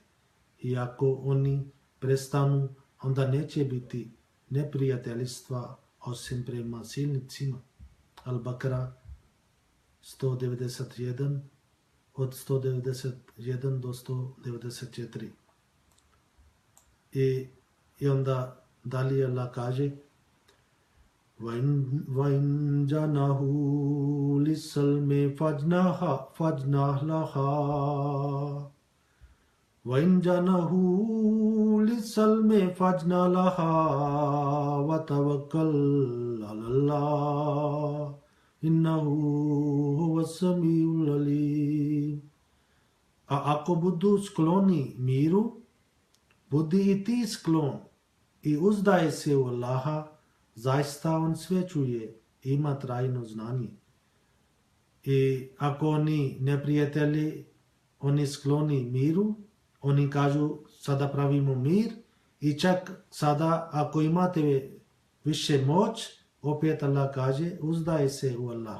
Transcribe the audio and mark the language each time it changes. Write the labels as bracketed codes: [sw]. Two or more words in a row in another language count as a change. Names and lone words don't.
[bs] I ako oni prestanu, onda neće biti neprijateljstva osim prema silnicima. Al-Bakara 191, od 191 do 194. I onda dalje Allah kaže [ar] وَإِنْ جَنَهُوا لِلسَّلْمِ فَاجْنَحْ لَهَا وَإِنْ جَنَهُوا لِلسَّلْمِ فَاجْنَحْ لَهَا وَتَوَكَّلْ عَلَى اللَّهِ إِنَّهُ هُوَ السَّمِيعُ الْعَلِيمُ. [bs] A ako budu skloni miru, budi i ti sklon i uzdaj se u Allaha, zaista on sve čuje, ima trajno znanje. I ako oni neprijatelji, oni skloni miru, oni kažu sada pravimo mir i čak sada ako imate više moć, opet Allah kaže uzdaj se u Allah.